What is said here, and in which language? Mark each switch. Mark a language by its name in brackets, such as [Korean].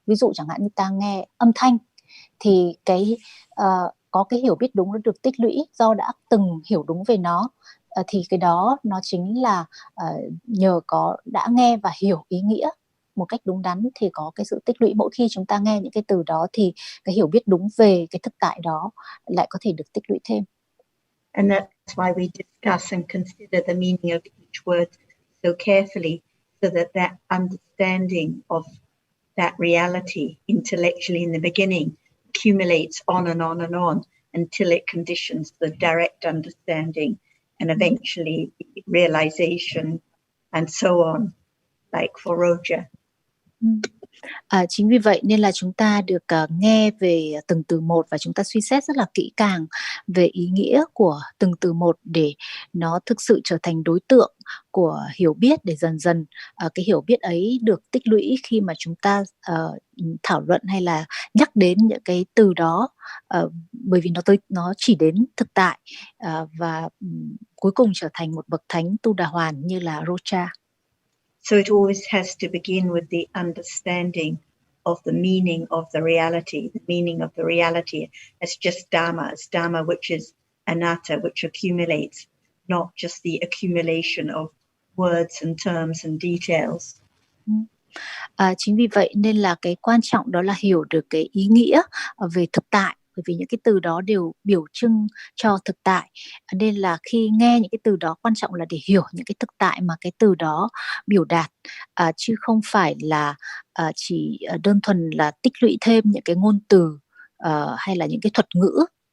[Vietnamese] Ví dụ chẳng hạn như ta nghe âm thanh thì có cái hiểu biết đúng nó được tích lũy do đã từng hiểu đúng về nó, thì cái đó nó chính là nhờ đã nghe và hiểu ý nghĩa một cách đúng đắn thì có cái sự tích lũy. Mỗi khi chúng ta nghe những cái từ đó thì cái hiểu biết đúng về cái thực tại đó lại có thể được tích lũy thêm. [English] And that's why we discuss and consider the meaning of each word so carefully, so that that understanding of that reality intellectually in the beginning accumulates on and on and on until it conditions the direct understanding and eventually realization and so on, like for Roja. [Vietnamese] Chính vì vậy nên là chúng ta được nghe về từng từ một và chúng ta suy xét rất là kỹ càng về ý nghĩa của từng từ một để nó thực sự trở thành đối tượng của hiểu biết, để dần dần cái hiểu biết ấy được tích lũy khi mà chúng ta thảo luận hay là nhắc đến những cái từ đó, bởi vì nó chỉ đến thực tại và cuối cùng trở thành một bậc thánh tu đà hoàn như là Roja. [English] So it always has to begin with the understanding of the meaning of the meaning of the reality as just Dhamma, which is anatta, which accumulates, not just the accumulation of words and terms and details. [Vietnamese] Chính vì vậy nên là cái quan trọng đó là hiểu được cái ý nghĩa về thực tại bởi vì những cái từ đó đều biểu trưng cho thực tại. Nên là khi nghe những cái từ đó, quan trọng là để hiểu những cái thực tại mà cái từ đó biểu đạt, chứ không phải là chỉ đơn thuần là tích lũy thêm những cái ngôn từ hay là những cái thuật ngữ.